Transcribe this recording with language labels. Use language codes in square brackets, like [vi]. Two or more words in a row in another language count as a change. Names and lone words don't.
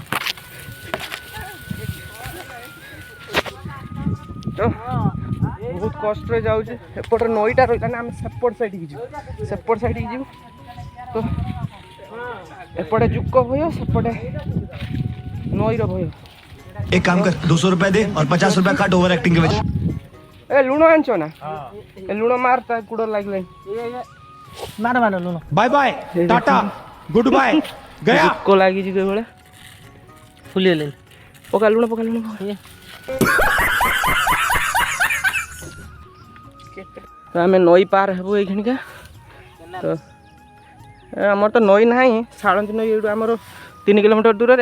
[or] ତ ବହୁତ କଷ୍ଟରେ ଯାଉଛି। ଏପଟରେ ନଈଟା ରହିଲା ନା, ଆମେ ସେପଟ ସାଇଡିକି ଯିବୁ। ସେପଟ ସାଇଡିକି ଯିବୁ ତ ଏପଟେ ଜୁକ ଭୟ, ସେପଟେ ନଈର ଭୟ। [hi] एक काम कर 200 रुपए दे और 50 रुपए काट [en] over acting [hi] के वजह। [or] ଏ ଲୁଣ ଆଣିଛ ନା? ଏ ଲୁଣ ମାର, ତା ଗୋଡ ଲାଗିଲାଣି। ମାର ଲୁଣ। [en] bye bye tata good bye गया। [or] ଜୁକ ଲାଗିଛି କୋଉ ଭଳିଆ। ଫୁଲିଗଲେଣି। ପକା ଲୁଣ, ପକା ଲୁଣ। ତ ଆମେ ନଈ ପାର ହେବୁ ଏଇଖିଣିକା। ତ ଆମର ତ ନଈ ନାହିଁ, ଶାଳନ୍ତୀ ନଈ ଏଇଠୁ ଆମର 3 କିଲୋମିଟର ଦୂରରେ।